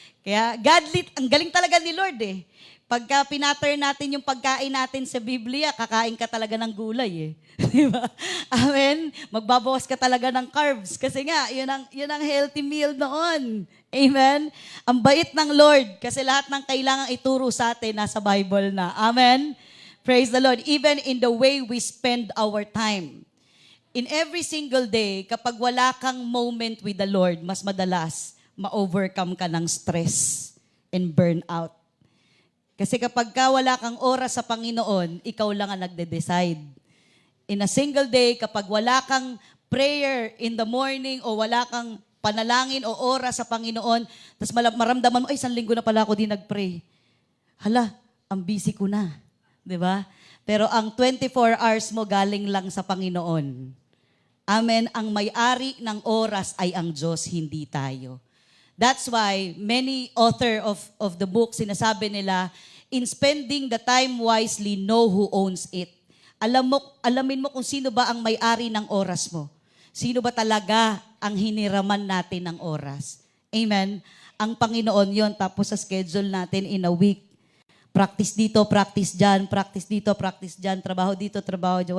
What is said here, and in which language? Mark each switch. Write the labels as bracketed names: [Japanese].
[Filipino] Kaya ang galing talaga ni Lord Pagka pinattern natin yung pagkain natin sa Biblia, kakain ka talaga ng gulay Di ba? Amen? Magbabawas ka talaga ng carbs. Kasi nga, yun ang healthy meal noon. Amen? Ang bait ng Lord. Kasi lahat ng kailangang ituro sa atin, nasa Bible na. [English] Amen? Praise the Lord. Even in the way we spend our time. In every single day, [Filipino] kapag wala kang moment with the Lord, mas madalas, ma-overcome ka ng [English] stress and burnout. [Filipino] Kasi kapag wala kang oras sa Panginoon, ikaw lang ang nagde-decide. [English] In a single day, [Filipino] kapag wala kang [English] prayer in the morning [Filipino] o wala kang panalangin o oras sa Panginoon, tapos maramdaman mo, 1 linggo na pala ako di nag-pray. Hala, ang busy ko na. Di ba? Pero ang 24 hours mo galing lang sa Panginoon. Amen. Ang may-ari ng oras ay ang Diyos, hindi tayo. [English] That's why many author of the book, [Filipino] sinasabi nila, [English] In spending the time wisely, know who owns it. [Filipino] Alamin mo kung sino ba ang may-ari ng oras mo. Sino ba talaga ang hiniraman natin ng oras. Amen? Ang Panginoon yon, tapos sa schedule natin [English] in a week. [Filipino] Practice dito, practice dyan, practice dito, practice dyan, trabaho dito, trabaho dyan.